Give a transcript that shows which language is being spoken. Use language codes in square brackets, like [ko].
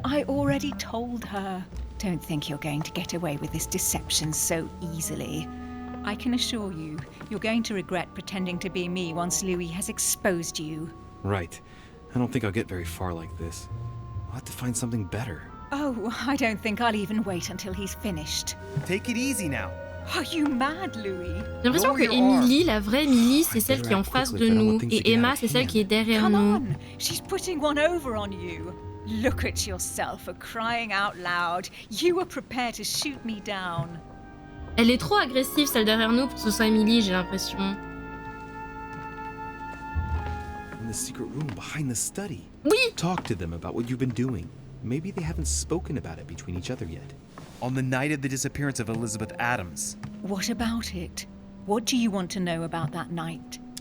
[en] I already told her. Don't think you're going to get away with this deception so easily. I can assure you, you're going to regret pretending to be me once Louis has exposed you. Right. I don't think I'll get very far like this. I'll have to find something better. Oh, I don't think I'll even wait until he's finished. Take it easy now. Are you mad, Louis? [fr] J'ai l'impression que Emily, la vraie Emily, c'est celle qui est en face de nous. Et Emma, c'est celle qui est derrière [en] Come [fr] nous. [en] on, she's putting one over on you. Look at yourself for crying out loud. You were prepared to shoot me down. [fr] Elle est trop agressive, celle derrière nous, pour que ce soit Emily, j'ai l'impression. [en] In the secret room behind the study. [fr] Oui! [en] Talk to them about what you've been doing. Maybe they haven't spoken about it between each other yet. On the night of the disappearance of Elizabeth Adams. What about it? What do you want to know about that night?